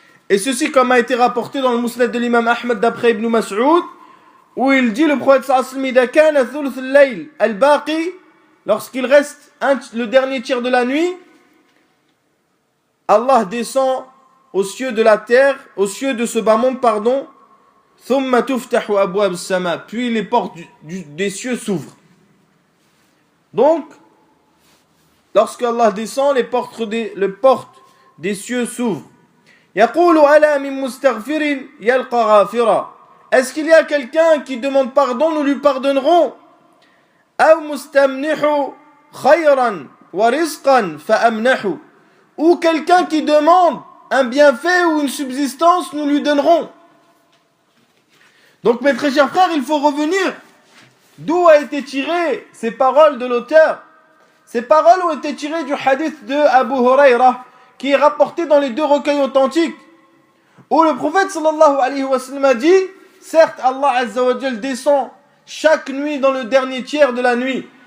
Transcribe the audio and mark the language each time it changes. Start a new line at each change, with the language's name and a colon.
French: Et ceci, comme a été rapporté dans le Musnad de l'imam Ahmad d'après Ibn Mas'ud, où il dit, le prophète sallallahu alayhi wa sallam, lorsqu'il reste le dernier tiers de la nuit, Allah descend aux cieux de la terre, aux cieux de ce bas monde, pardon,
Arabic: thumma tuftahu abwab as-sama,
French: puis les portes des cieux s'ouvrent. Donc, lorsque Allah descend, les portes des cieux s'ouvrent.
Arabic: يقول ألا من مستغفر يلقى غافرا.
French: Est-ce qu'il y a quelqu'un qui demande pardon, nous lui pardonnerons?
Arabic: أو مستمنح خيرا ورزقا فأمنح.
French: Ou quelqu'un qui demande un bienfait ou une subsistance, nous lui donnerons. Donc mes très chers frères, il faut revenir d'où a été tirées ces paroles de l'auteur. Ces paroles ont été tirées du hadith de Abu Huraira, qui est rapporté dans les deux recueils authentiques, où le prophète sallallahu alayhi wa sallam a dit, certes Allah azza wa jal descend chaque nuit dans le dernier tiers de la nuit.